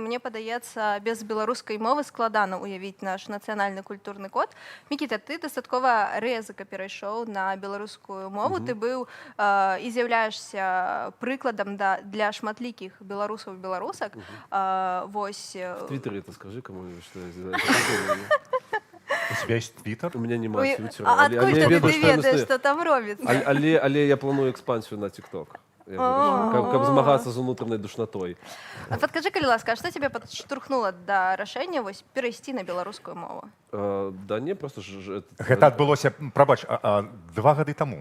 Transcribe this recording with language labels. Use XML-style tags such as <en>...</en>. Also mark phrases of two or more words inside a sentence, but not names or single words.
<be>Мне падаецца, без беларускай мовы складана уявіць наш нацыянальны культурны код. Мікіта, ты дастаткова рэзка перайшоў на беларускую мову. Ты быў і з'яўляешься прыкладам для шматлікіх беларусаў і беларусак. Вось...</be> <ru>В Твиттере это скажи кому-нибудь, что я... У тебя есть твиттер? У меня нема твиттера.</ru> <be>А адкуль ты ведаеш, што там робіцца? Але я планую экспансію на TikTok. Каб змагацца з унутранай душнатой. Падкажы, калі ласка, а што цябе падштурхнула да рашэння вось перайсці на беларускую мову?</be> <ru>Да не, просто...</ru> <be>Гэта адбылося, прабач, 2 гады таму.</be>